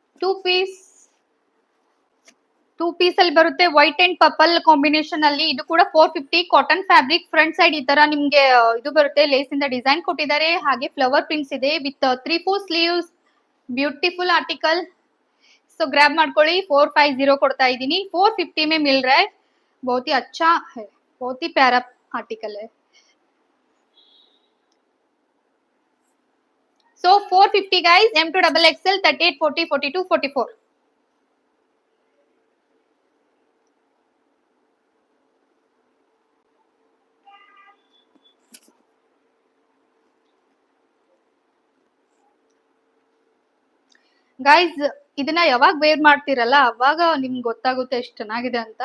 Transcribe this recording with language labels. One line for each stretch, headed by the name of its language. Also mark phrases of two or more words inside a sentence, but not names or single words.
Kannada: ಪೀಸ್ ಅಲ್ಲಿ ಬರುತ್ತೆ
English: white and purple combination
Kannada: ಅಲ್ಲಿ. ಇದು ಕೂಡ 450
English: cotton fabric. front side
Kannada: ಈ ತರ ನಿಮ್ಗೆ ಇದು ಬರುತ್ತೆ, ಲೇಸ್ ಇಂದ ಡಿಸೈನ್ ಕೊಟ್ಟಿದ್ದಾರೆ. ಹಾಗೆ
English: flower prints
Kannada: ಇದೆ
English: with 3/4 sleeves. beautiful article. so grab
Kannada: ಮಾಡ್ಕೊಳ್ಳಿ. 450 ಕೊಡ್ತಾ ಇದ್ದೀನಿ.
Hindi: 450 में मिल रहा है. बहुत ही अच्छा है, बहुत ही प्यारा आर्टिकल है.
English: So 450 guys, M to double XL, 38, 40, 42, 44.
Kannada: ಗೈಸ್ ಇದನ್ನ ಯಾವಾಗ ವೇರ್ ಮಾಡ್ತಿರಲ್ಲ ಅವಾಗ ನಿಮ್ಗೆ ಗೊತ್ತಾಗುತ್ತೆ ಎಷ್ಟು ಚೆನ್ನಾಗಿದೆ ಅಂತ.